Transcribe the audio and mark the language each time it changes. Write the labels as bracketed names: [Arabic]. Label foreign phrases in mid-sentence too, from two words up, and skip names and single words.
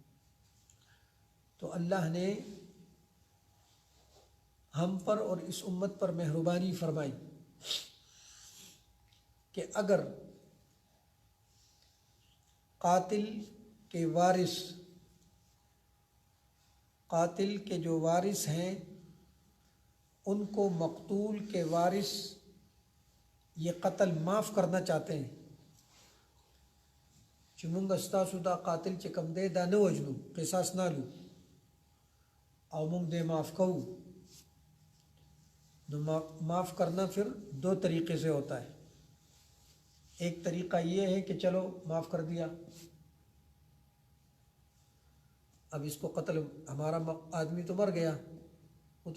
[Urdu] تو اللہ نے ہم پر اور اس امت پر مہربانی فرمائی کہ اگر قاتل کے وارث، قاتل کے جو وارث ہیں ان کو مقتول کے وارث یہ قتل معاف کرنا چاہتے ہیں، [Pashto] چمنگ استاسو دا قاتل چکم دے دا نہ وجنو، قصاص نہ لو، او منگ دے معاف کہو، [Urdu] معاف کرنا پھر دو طریقے سے ہوتا ہے۔ ایک طریقہ یہ ہے کہ چلو معاف کر دیا، اب اس کو قتل، ہمارا آدمی تو مر گیا، وہ تو